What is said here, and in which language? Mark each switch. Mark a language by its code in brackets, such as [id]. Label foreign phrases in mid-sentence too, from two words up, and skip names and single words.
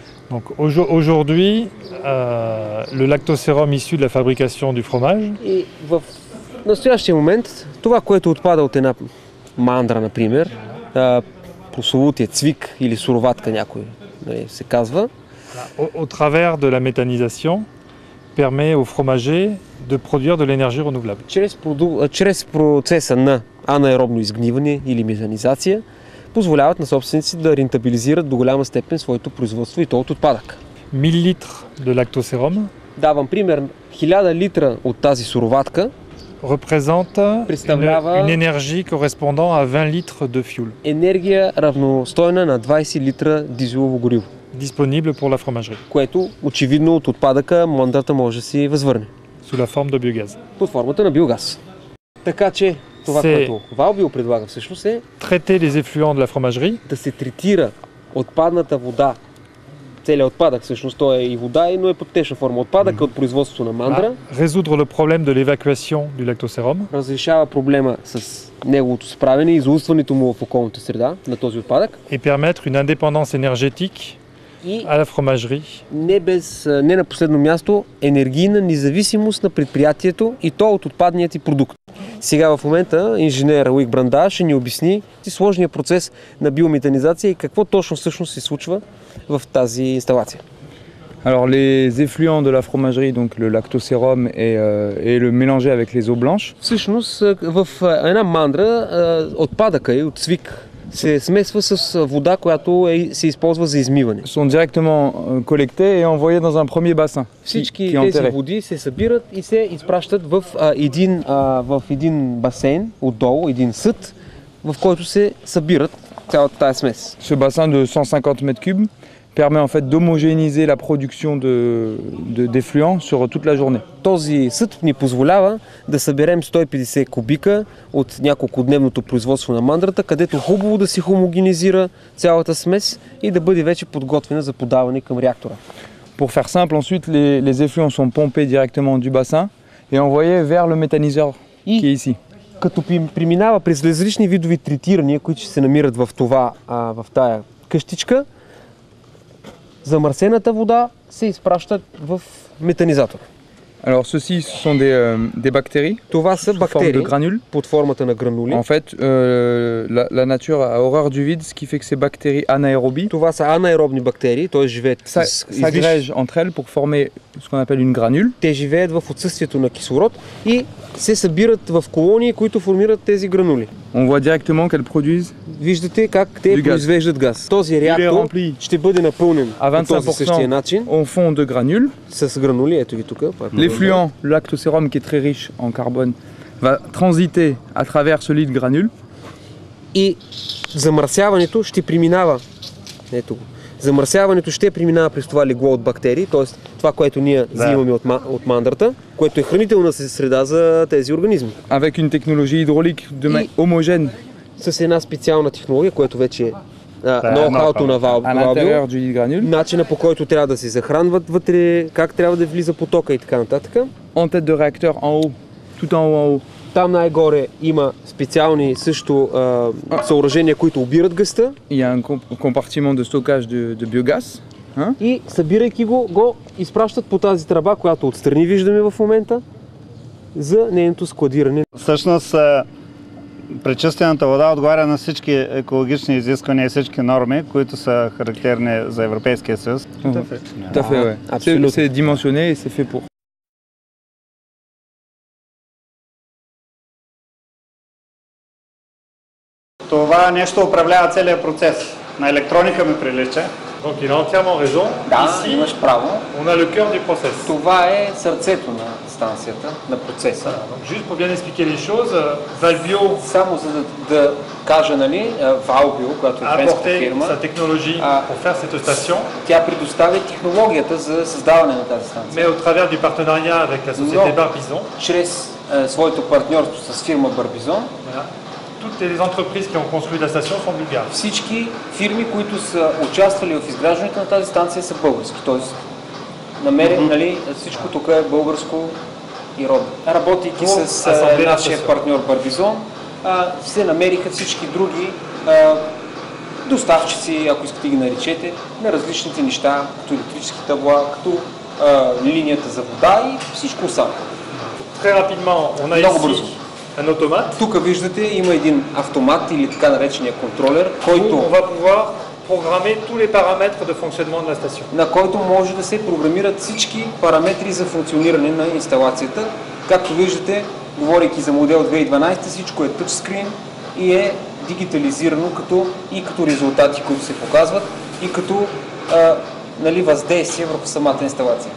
[fr] Donc aujourd'hui, le lactosérum issu de la fabrication du fromage. [bg] И в настоящия момент това, което отпада от една мандра, например, прословутия цвик или суроватка някой се казва. [fr] Au travers de la méthanisation, permet aux fromagers de produire de l'énergie renouvelable. [bg] Чрез процеса на анаеробно изгниване или метанизация позволяват на собственици да рентабилизират до голяма степен своето производство и то от отпадък. [fr] 1000 литра de lactosérum [bg] Давам пример, 1000 литра от тази суроватка [fr] représente [bg] представлява [fr] une énergie correspondant à 20 litres de fuel. [bg] Енергия равностойна на 20 литра дизелово гориво. [fr] Disponible pour la fromagerie. [bg] Което очевидно от отпадъка мандрата може да си възвърне. [fr] Sous la forme de biogaz. [bg] Под формата на биогаз. Така че това, което Valbio предлага всъщност е [fr] traiter les effluents de la fromagerie, [bg] да се третира отпадната вода. Целият отпадък всъщност той е и вода, но е под течна форма. Отпадък от производството на мандра. [fr] Résoudre le problème de l'évacuation du lactosérum. [bg] Разрешава проблема с неговото справяне и изолстването му в околната среда на този отпадък. [fr] Et permettre une indépendance énergétique à la fromagerie. [bg] Не на последно място, енергийна независимост на предприятието и то от отпадният и продукт. Сега в момента инженер Луик Бранда ще ни обясни сложния процес на биометанизация и какво точно всъщност се случва в тази инсталация. [fr] Alors les effluents de la fromagerie, donc le lactosérum et le mélanger avec les eaux blanches. [bg] Всъщност в една мандра отпадъка и от цвик се смесва с вода, която се използва за измиване. [fr] Sont directement collectés et envoyés dans un premier bassin. [bg] Всички тези води се събират и се изпращат в един басейн отдолу, един съд, в който се събират цялата тази смес. [fr] Ce bassin de 150 m3 permet en fait d'homogénéiser la production d'effluents sur toute la journée. [bg] Този съд ни позволява да съберем 150 кубика от няколкодневното производство на мандрата, където хубаво да се хомогенизира цялата смес и да бъде вече подготвена за подаване към реактора. [fr] Pour faire simple, ensuite les effluents sont pompés directement du bassin et envoyés vers le méthaniseur qui est ici. [bg] Като преминава през различни видови третирания, които се намират в тая къщичка, замърсената вода се изпраща в метанизатора. [fr] Alors ceci ce sont des bactéries. [bg] Това са бактерии под формата на гранули. En fait, la nature a horreur du vide, ce qui fait que ces bactéries anaérobies. Това са анаеробни бактерии, т.е. живеят [fr] s'agrègent entre elles pour former ce qu'on appelle une granule. [bg] Те живеят в отсъствието на кислород и се събират в колонии, които формират тези гранули. [fr] On voit directement qu'elles produisent. [bg] Виждате как те произвеждат газ. Този реактор ще бъде напълнен по този същия начин. [fr] En fond de granules. [bg] С гранули, ето ги тук. [fr] L'effluent, le lactosérum qui est très riche en carbone, va transiter à travers ce lit de granules. [bg] И замърсяването ще преминава. Ето го. Замърсяването ще преминава през това легло от бактерии, т.е. това, което ние взимаме от мандрата, което е хранителна среда за тези организми. [fr] Avec une technologie hydraulique homogène. [bg] С една специална технология, която вече е ноу-хауто на Valbio, начина по който трябва да се захранват вътре, как трябва да влиза потока и така нататък. [fr] En tête de réacteur en haut, tout en haut en haut. [bg] Там най-горе има специални също съоръжения, които обират газта. [fr] Il y a un compartiment de stockage de biogaz. [bg] И събирайки го изпращат по тази тръба, която отстрани виждаме в момента, за нейното складиране. Всъщност пречистената вода отговаря на всички екологични изисквания и всички норми, които са характерни за Европейския съюз. [fr] Tout à fait, ouais. C'est dimensionné et c'est fait pour. [bg] Това нещо управлява целият процес. На електроника ми прилича. [fr] Donc il a entièrement raison. [bg] Да, имаш право. [fr] On a le cœur du process. [bg] Това е сърцето на станцията, на процеса. [fr] Donc juste pour bien expliquer les choses, Valbio [bg] само за да кажа, нали, Valbio, която е френска фирма, [fr] sa technologie pour faire cette station. [bg] Тя предоставя технологията за създаване на тази станция. [fr] Mais au travers du partenariat avec la société Barbizon. [bg] Чрез своето партньорство с фирма Barbizon. [fr] Toutes les entreprises qui ont construit la station sont bulgares. [bg] Всички фирми, които са участвали в изграждането на тази станция, са български. Тоест, нали, всичко тук е българско и родно. Работейки с нашия партньор Barbizon, се намериха всички други доставчици, ако искате ги наречете, на различните неща, като електрически табла, като линията за вода и всичко останало. [fr] Très rapidement, on a [bg] Много [fr] ici [bg] бързо. [fr] un automate [bg] Тук виждате, има един автомат или така наречения контролер, [fr] où [bg] който [fr] on va pouvoir programmer tous les paramètres de fonctionnement de la station. [bg] на който може да се програмират всички параметри за функциониране на инсталацията. Както виждате, говорейки за модел 2012, всичко е тъчскрин и е дигитализирано като резултати, които се показват и като въздействие върху самата инсталация.